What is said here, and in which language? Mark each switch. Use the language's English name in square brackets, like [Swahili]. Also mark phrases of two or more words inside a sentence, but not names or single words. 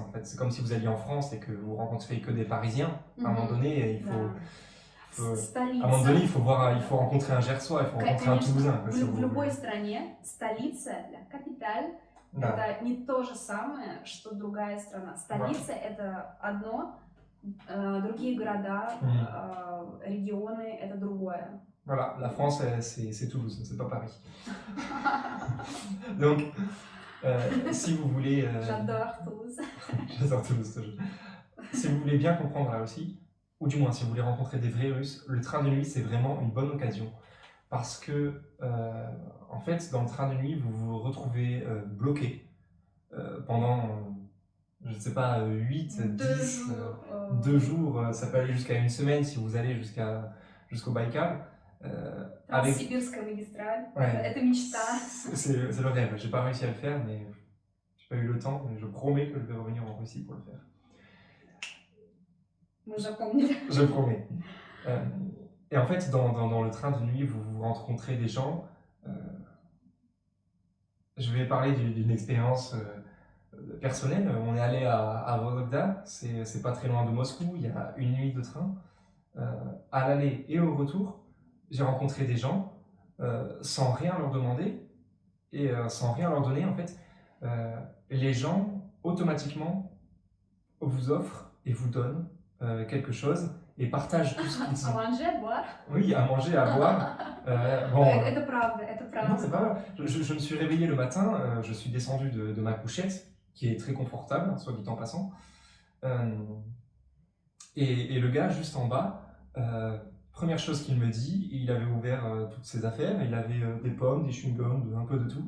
[French] C'est comme si vous alliez en France et que vous rencontrez que des Parisiens. À un moment donné, il faut... À un moment donné, il faut rencontrer un Gersois, il faut rencontrer un Toulousain. [Russian] В любой стране столица, капиталь, это не то же самое, что другая страна. Столица это одно, другие города, регионы это другое. [French] Voilà, la France, c'est Toulouse, c'est pas Paris. Donc, si vous voulez... J'adore Toulouse. J'adore Toulouse, toujours. Si vous voulez bien comprendre la Russie, ou du moins si vous voulez rencontrer des vrais Russes, le train de nuit, c'est vraiment une bonne occasion. Parce que, en fait, dans le train de nuit, vous vous retrouvez bloqué pendant, je ne sais pas, 8, 10, 2 jours, ça peut aller jusqu'à 1 semaine si vous allez jusqu'au Baïkal. [Russian] Transsibirская магистраль, [French] ouais. [Russian] Это мечта. [French] C'est le rêve, j'ai pas réussi à le faire, mais j'ai pas eu le temps, mais je promets que je vais revenir en Russie pour le faire. [Russian] Мы запомнили. [French] Je promets. Et en fait, dans le train de nuit, vous rencontrez des gens. Je vais parler d'une expérience personnelle. On est allé à Vologda, c'est pas très loin de Moscou, il y a 1 nuit de train. À l'aller et au retour, j'ai rencontré des gens sans rien leur demander et sans rien leur donner. En fait, les gens automatiquement vous offrent et vous donnent quelque chose et partagent tout ce qu'ils ont. À manger, à boire. Oui, à manger, à boire. [Russian] Это правда, это правда. [French] Non, c'est pas vrai. Je me suis réveillé le matin, je suis descendu de ma couchette, qui est très confortable, soit dit en passant. Et le gars, juste en bas, première chose qu'il me dit, il avait ouvert toutes ses affaires, il avait des pommes, des chewing-gums, un peu de tout.